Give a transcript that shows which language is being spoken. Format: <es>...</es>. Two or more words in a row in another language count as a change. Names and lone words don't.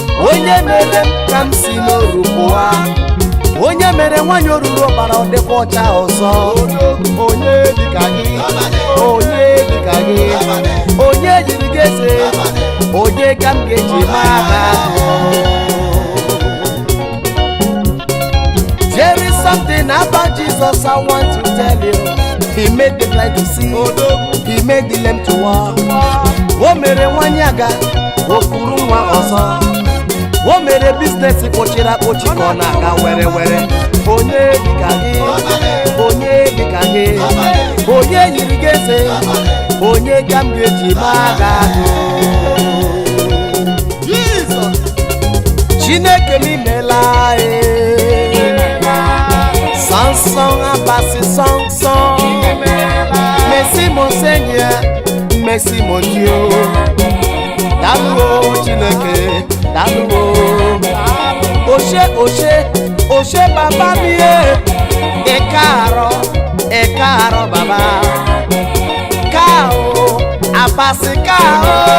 <ig>Onye mere m ka m si n'oru pụọ. Onye mere nwanyị oruru ọbara ọ dịkwa ọcha ọzọ. Onye dị ka gị, onye dị ka gị, onye yiri gị eze, onye ka m ga-eji maa ha atụ?</ig> <en>There is something about Jesus I want to tell you. He made the blind to see, he made the lame to walk.</en> <ig>O mere nwanyị aga, o kuru nwa ọzọ. O mere business kpochiri akpochi ka ọ na-aga were were. Onye dị ka gị, onye dị ka gị, onye yiri gị eze, onye ka m ga-eji maa gị atụ? Chineke m imela, ee.</ig> <efi>Sọn, sọn, abasị, sọn, sọn.</efi> <fr>Merci, mon Seigneur. Merci, mon Dieu.</fr> <ig>Daalụ o, Chineke. Daalụ o. Oshe, oshe, oshe, baba m, ye.</ig> <efi>Ị kaarọ, ị kaarọ, baba. Ka o, abasị ka o.</efi>